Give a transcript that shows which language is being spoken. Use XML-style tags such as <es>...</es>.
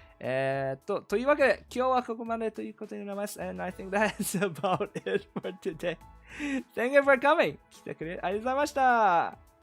<ja>というわけで、今日はここまでということになります。</ja> <en>And I think that's about it for today. Thank you for coming.</en> <ja>来てくれありがとうございました。</ja>